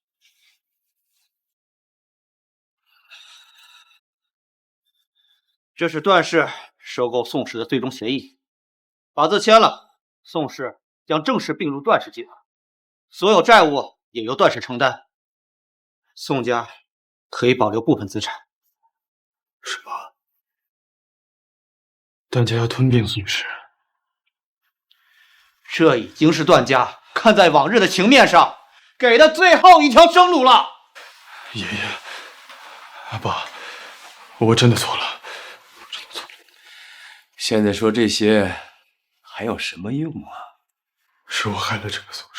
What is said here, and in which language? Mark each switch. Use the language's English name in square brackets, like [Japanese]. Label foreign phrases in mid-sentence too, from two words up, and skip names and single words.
[Chinese] 這是段氏收購宋氏的最終協議，法字簽了，宋氏將正式併入段氏集團，所有債務也由段氏承擔，宋家可以保留部分資產。什麼？段家要吞併宋氏？這已經是段家看在往日的情面上給的最後一條生路了。爺爺，爸，我真的錯了。現在說這些還有什麼用啊？是我害了這個宋氏。